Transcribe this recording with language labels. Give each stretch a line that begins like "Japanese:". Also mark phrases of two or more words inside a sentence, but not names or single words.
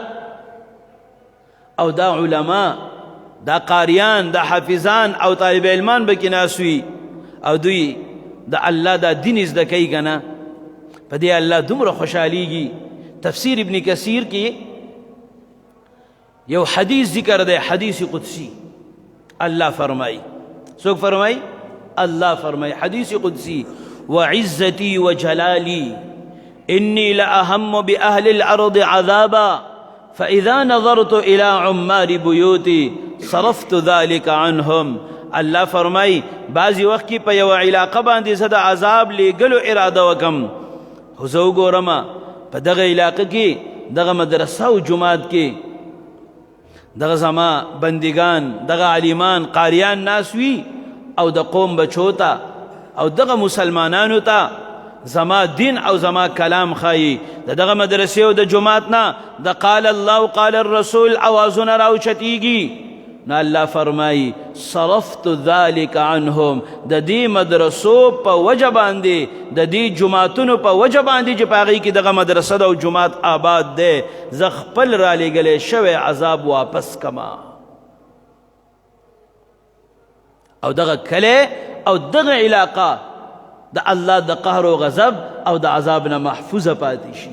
Pashto: او دا علما، دا قاریان، دا حافظان او طالب علمان به کې ناست وي او دوی د الله دا دین زده کوي که نه، په دې الله دومره خوشحالیږي. تفسیر ابن کثیر کې یو حدیث ذکر دی، حدیث قدسی. الله فرمائی، څوک فرمائی؟ الله فرمائی حدیث قدسی:
Arabic: وعزتی وجلالی انی لأهم بأهل الأرض عذابا فإذا نظرت إلى عمار بيوتي صرفت ذلك عنهم.
Pashto: الله فرمائی بعضی وقت کی په یو علاقه باندې زه د عذاب لیږلو اراده وکم، خو زه وګورم په دغه علاقه کې دغه مدرسه او جماعت کې دغه زما بندگان، دغه علیمان، قاریان ناس وي او د قوم بچو ته او دغه مسلمانانو ته زما دین او زما کلام ښایي. د دغه مدرسې او د جماعت نه د
Arabic: قال الله قال الرسول
Pashto: اوازونه راوچتیږي. نو الله فرمائی
Arabic: صرفت ذلك عنهم.
Pashto: د دې مدرسو په وجه باندې، د دې جماعتونو په وجه باندې چې په هغې کې دغه مدرسه ده او جماعت آباد دی، زه خپل رالیږلی شوی عذاب واپس کما. او دغه کلی او دغه علاقه د الله د قهر و غضب او د عذاب نه محفوظه پاتې شي.